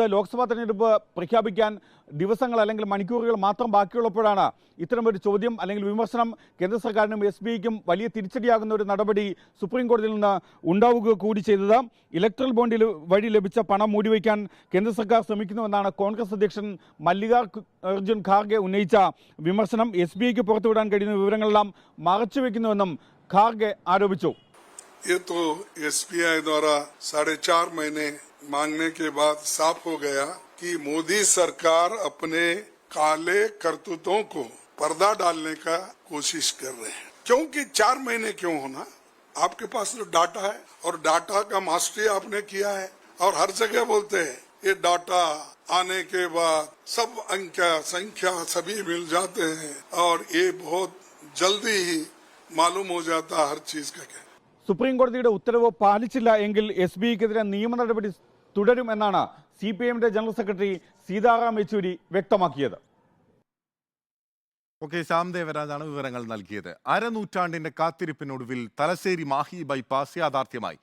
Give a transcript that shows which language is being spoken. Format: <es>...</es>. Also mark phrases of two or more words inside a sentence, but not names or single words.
<ml>ലോക്സഭാ തെരഞ്ഞെടുപ്പ് പ്രഖ്യാപിക്കാൻ ദിവസങ്ങൾ അല്ലെങ്കിൽ മണിക്കൂറുകൾ മാത്രം ബാക്കിയുള്ളപ്പോഴാണ് ഇത്തരമൊരു ചോദ്യം അല്ലെങ്കിൽ വിമർശനം കേന്ദ്ര സർക്കാരിനും SBIക്കും വലിയ തിരിച്ചടിയാകുന്ന ഒരു നടപടി സുപ്രീം കോടതിയിൽ നിന്ന് ഉണ്ടാവുക കൂടി ചെയ്തത്. ഇലക്ട്രൽ ബോണ്ടിൽ വഴി ലഭിച്ച പണം മൂടിവയ്ക്കാൻ കേന്ദ്ര സർക്കാർ ശ്രമിക്കുന്നുവെന്നാണ് കോൺഗ്രസ് അധ്യക്ഷൻ മല്ലികാർജുൻ ഖാർഗെ ഉന്നയിച്ച വിമർശനം. SBIക്ക് പുറത്തുവിടാൻ കഴിയുന്ന വിവരങ്ങളെല്ലാം മറച്ചുവെക്കുന്നുവെന്നും ഖാർഗെ ആരോപിച്ചു.</ml> <hi>ये तो SBI द्वारा 4.5 महीने मांगने के बाद साफ हो गया कि मोदी सरकार अपने काले करतूतों को पर्दा डालने का कोशिश कर रहे हैं। क्योंकि 4 महीने क्यों होना, आपके पास तो डाटा है और डाटा का मास्टरी आपने किया है और हर जगह बोलते हैं ये डाटा आने के बाद सब संख्या सभी मिल जाते हैं और ये बहुत जल्दी ही मालूम हो जाता हर चीज का।</hi> <ml>സുപ്രീം കോടതിയുടെ ഉത്തരവ് പാലിച്ചില്ല എങ്കിൽ SBIക്കെതിരെ നിയമ നടപടി തുടരുമെന്നാണ് CPIMന്റെ</ml> <en>general secretary</en> <ml>സീതാറാം യെച്ചൂരി വ്യക്തമാക്കിയത്. ശ്യാം ദേവരാജാണ് വിവരങ്ങൾ നൽകിയത്. അരനൂറ്റാണ്ടിന്റെ കാത്തിരിപ്പിനൊടുവിൽ തലശ്ശേരി മാഹി ബൈപ്പാസ് യാഥാർത്ഥ്യമായി.</ml>